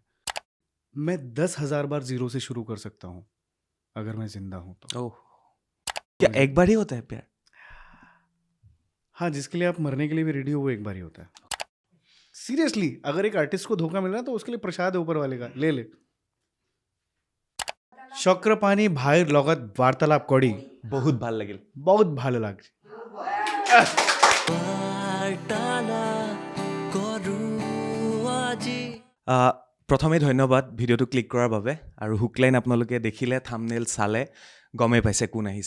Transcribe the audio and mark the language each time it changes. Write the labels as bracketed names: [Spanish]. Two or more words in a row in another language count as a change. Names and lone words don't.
[Hindi] मैं 10,000 बार जीरो से शुरू कर सकता हूँ अगर मैं जिंदा हूँ तो। ओह, क्या मुझे एक बार ही होता है प्यार? हाँ, जिसके लिए आप मरने के लिए भी रेडी हो वो एक बार ही होता है। सीरियसली, अगर एक आर्टिस्ट को धोखा मिल रहा है तो उसके लिए प्रसाद है ऊपर वाले का, ले ले। [Assamese] চক্রপাণি ভাইয়ের লগত বার্তালাপ করি बहुत ভাল লাগিল। [Bangla] বহুত ভালো লাগছে। [Assamese] প্ৰথমে ধন্যবাদ ভিডিঅ'টো ক্লিক কৰাৰ বাবে, আৰু হুকলাইন আপোনালোকে দেখিলে, থাম্বনেইল চালে, গমেই পাইছে কোন আহিছে।